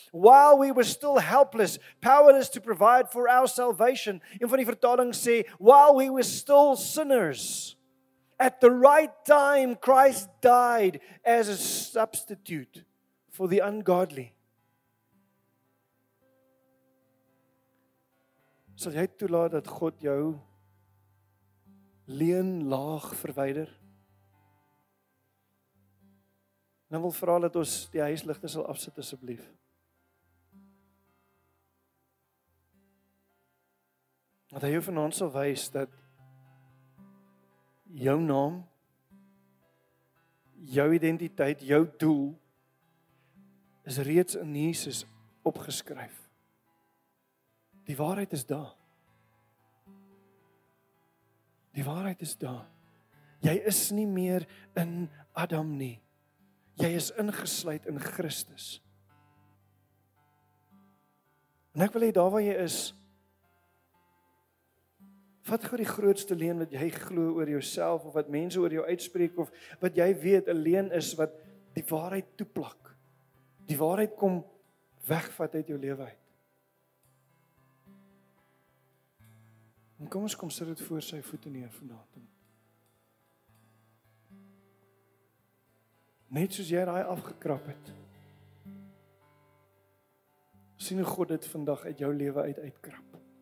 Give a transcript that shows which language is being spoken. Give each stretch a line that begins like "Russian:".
English: While we were still helpless, powerless to provide for our salvation.
Afrikaans: Een van die vertalings sê,
English: while we were still sinners, at the right time Christ died as a substitute for the ungodly.
Afrikaans: Sal jy toelaat dat God jou leuen laag verwyder? Nou wil vra dat ons die huisligte sal afsit asseblief. Dat hy jou vanaand sal wys dat jou naam, jou identiteit, jou doel is reeds in Jesus opgeskryf. Die waarheid is daar. Die waarheid is daar. Jy is nie meer in Adam nie. Jy is ingesluit in Christus. En ek wil hê daar waar jy is, vat gou die grootste leuen wat jy glo oor jouself of wat mense oor jou uitspreek of wat jy weet 'n leuen is wat die waarheid toeplak. Die waarheid kom wegvat uit jou lewe uit. En kom ons kom sit dit voor sy voete neer vanaand. Net soos jy daai afgekrap het. Sien hoe God dit vandag uit jou lewe uitkrap.